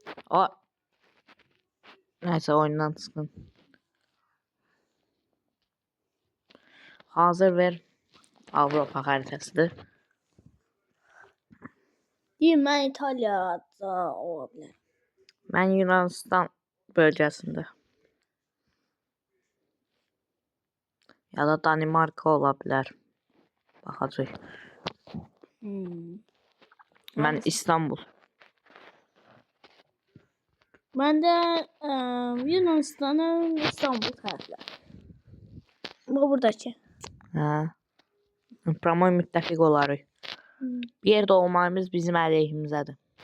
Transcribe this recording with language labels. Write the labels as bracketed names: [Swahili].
[Azerbaijani] O. Nəysə oyundan çıxın. Hazır ver. Avropa xəritəsidir. [Turkish] Diyeyim ben İtalya'da olabilir. [Azerbaijani] Mən Yunanistan bölgəsində. Ya da Danimarka ola bilər. Baxacağıq. Mən [Turkish] Neredesin? İstanbul. Ben de Yunanistan'ın İstanbul tarafları. Bu buradaki. [Azerbaijani] Hə. Promoy müttəfiq olarıq. Bir yerdə olmağımız bizim əleyhimizədir.